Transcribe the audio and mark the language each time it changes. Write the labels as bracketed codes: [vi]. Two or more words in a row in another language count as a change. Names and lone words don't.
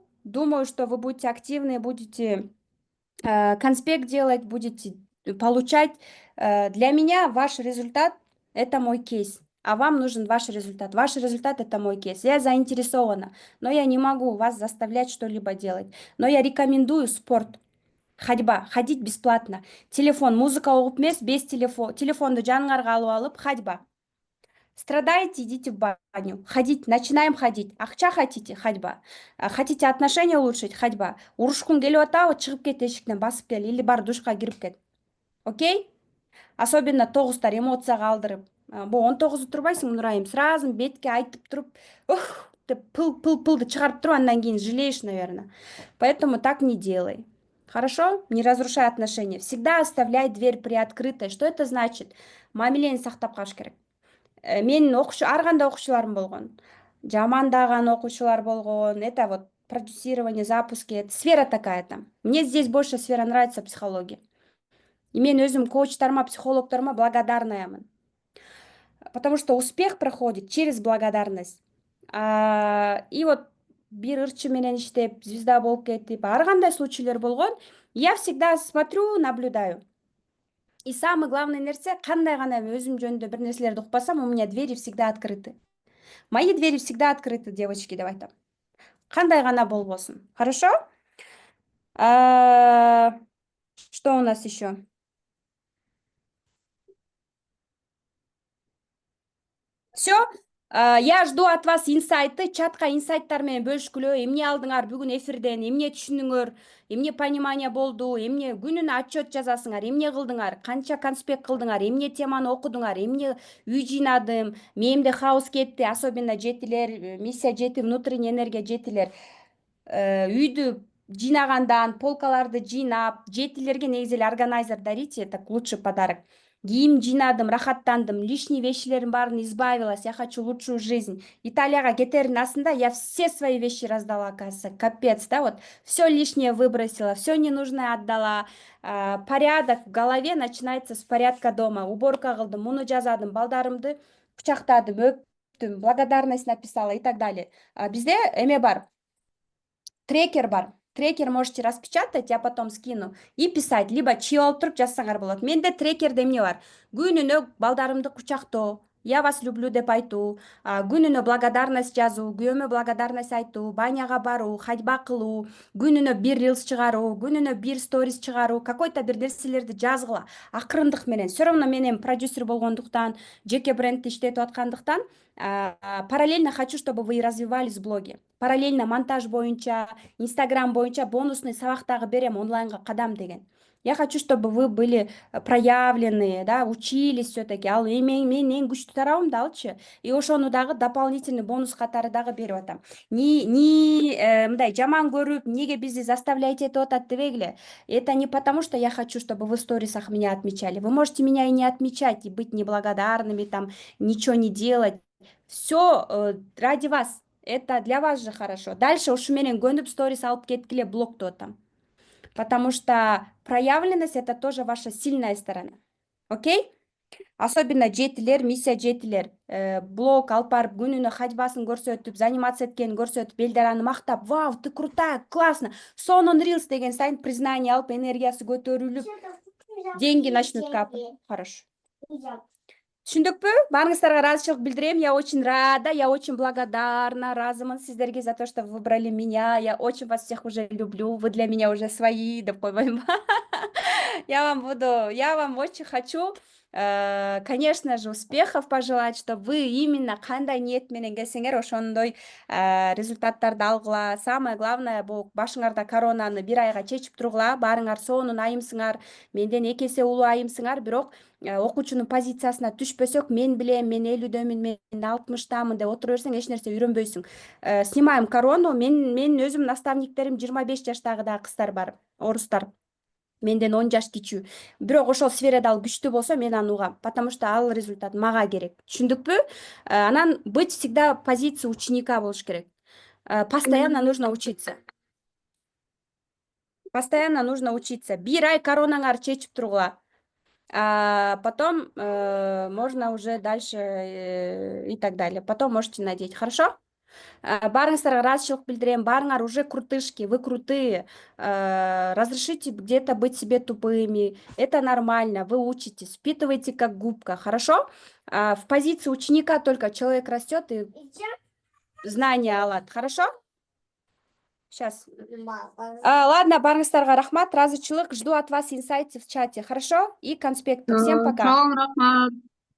[ru] Думаю, что вы будете активны, будете конспект делать, будете получать. Для меня ваш результат – это мой кейс, а вам нужен ваш результат. Ваш результат – это мой кейс. Я заинтересована, но я не могу вас заставлять что-либо делать. Но я рекомендую спорт. Ходьба, ходить бесплатно. [ky] Телефон, музыка угуп эмес, без телефонду жаныңарга алып алып, [ru] ходьба. Страдаете, идите в баню. Ходить, начинаем ходить. Акча хотите? Ходьба. Хотите отношения улучшить? Ходьба. [ky] Урушкун келип атабы, чыгып кет эшиктен, басып кел, или бар душка кирип кет. [ru] Окей? [ky] Особенно тогуздар эмоцияга алдырып. Бу 19 турбайсың, Нурайым, сразу бетке айтып туруп, ух, деп пылды чыгарып туруп, андан кийин [ru] жалеешь, наверное. Поэтому так не делай. Хорошо? Не разрушай отношения. Всегда оставляй дверь приоткрытой. Что это значит? [ky] Мамилени сактап калыш керек. Менин ар кандай окуучуларым болгон. Жамандаган окуучулар болгон. [ru] Это вот продюсирование, запуски. Это сфера такая там. Мне здесь больше сфера нравится психология. [ky] И мен өзүм коучтарыма, психологторума благодарнаямын. [ru] Потому что успех проходит через благодарность. [ky] И вот бир ырчы менен иштеп, звезда болуп кетип, ар кандай случайлар болгон. [ru] Я всегда смотрю, наблюдаю. И самый главный [ky] нерсе, кандай гана өзүм жөнүндө бир нерселерди укпасам, [ru] у меня двери всегда открыты. Мои двери всегда открыты, девочки, [ky] деп айтам. Кандай гана болбосун. [ru] Хорошо? Что у нас еще? Все. Я жду от вас инсайты, [ky] чатка инсайттар менен бөлүшкүлө. Эмне алдыңар бүгүн эфирден, эмне түшүндүңөр, эмне понимание болду, эмне күнүнө отчет жазасыңар, эмне кылдыңар, канча конспект кылдыңар, эмне теманы окудуңар, эмне үй жыйнадым, мээмде хаос кетти, особенно жетилер, миссия жети, [ru] внутренняя энергия [ky] жетилер. Үйдү жыйнагандан, полкаларды жыйнап, жетилерге негизи эле органайзер [ru] дарите, это лучший подарок. [ky] Кийим жыйнадым, рахаттандым, лишние вещилердин баарын избавилась, [ru] я хочу лучшую жизнь. [ky] Италияга кетердин асында [ru] я все свои вещи раздала, оказывается, капец, да, вот, все лишнее выбросила, все ненужное отдала. Порядок в голове начинается с порядка дома. [ky] Уборка кылдым, муну жазадым, балдарымды кучактадым, өптүм, [ru] благодарность написала и так далее. [ky] Бизде эме бар, трекер бар. [ru] Трекер можете распечатать, я потом скину, и писать, либо [ky] чыйып алып туруп жазсаңар болот. Менде трекерде эмне бар? Күнүнө балдарымды кучактоо, [ru] я вас люблю [ky] деп айтуу, күнүнө благодарность жазуу, күйөөмө благодарность айтуу, баняга баруу, ходьба кылуу, күнүнө бир рилс чыгаруу, күнүнө бир сторис чыгаруу, какой-то бир нерселерди жазгыла, акырындык менен. [ru] Все равно [ky] мен эми продюсер болгондуктан, жеке брендти иштетип аткандыктан, [ru] параллельно хочу, чтобы вы развивались в блоге. [ky] Параллельно монтаж боюнча, Инстаграм боюнча бонусный сабак дагы берем, онлайнга кадам деген. [ru] Я хочу, чтобы вы были проявленные, да, учились все-таки. [ky] Ал менин эң күчтүү тарабым да алчы. И ошону дагы [ru] дополнительный бонус [ky] катары дагы берип атам. Мындай жаман көрүп, неге бизди заставляете этип атат дебегиле. [ru] Это не потому, что я хочу, чтобы вы в сторисах меня отмечали. Вы можете меня и не отмечать, и быть неблагодарными, там, ничего не делать. Все ради вас. Это для вас же хорошо. Дальше уж [ky] менен көнүп сторис алып кеткиле, блоктоп атам. [ru] Потому что проявленность – это тоже ваша сильная сторона. Окей? Особенно жетилер, миссия жетилер. [ky] Блог алып барып, күнүнө ходьбасын көрсөтүп, заниматься эткенин көрсөтүп, элдер аны мактап, [ru] вау, ты крутая, классно. [ky] Сонун рилс деген сайын признание алып, энергиясы көтөрүлүп, [ru] деньги начнут капать. Хорошо. [ky] Түшүндүкпү? Баарыңыздарга ыраазычылык билдирем. [ru] Я очень рада, я очень благодарна, [ky] разымын сиздерге [ru] за то, что вы выбрали меня. Я очень вас всех уже люблю. Вы для меня уже свои, [ky] деп койбойм. [ru] Я вам очень хочу Конечно же, успехов пожелать, чтобы вы именно [ky] кандай ниет менен келсеңер ошондой результаттарды алгыла. [ru] Самое главное, [ky] бул башыңарда коронаны 1 айга чечип тургула. Баарыңар сонун айымсыңар, менден 2 эсе улуу айымсыңар, бирок окуучунун позициясына түшпөсөк, мен билем, мен 50дөмүн, мен 60-тамын деп отура берсең эч нерсе үйрөнбөйсүң. [ru] Снимаем корону. [ky] Мен өзүм наставниктерим 25 жаштагы да кыздар бар, орустар. Менден 10 жаш кичүү. Бирок ошол сферада ал күчтүү болсо мен аны угам, [ru] потому что [ky] ал результат мага керек. Түшүндүкпү? Анан [ru] быть всегда позиция ученика [ky] болуш керек. [ru] Постоянно нужно учиться. Постоянно нужно учиться. [ky] 1 ай коронаңар чечип тургула. [ru] Потом можно уже дальше и так далее. Потом можете надеть. Хорошо? [ky] Баарыңыздарга ыраазычылык билдирем. [ru] Баарыңар уже крутышки, вы крутые. Разрешите где-то быть себе тупыми. Это нормально. Вы учитесь. Впитывайте как губка. Хорошо? В позиции ученика только человек растет и знания алат. Хорошо? Сейчас. Ладно, [ky] баарыңыздарга рахмат, ыраазычылык. [ru] Жду от вас инсайты в чате. Хорошо? И конспекты. Всем пока. [ky] Чоң рахмат.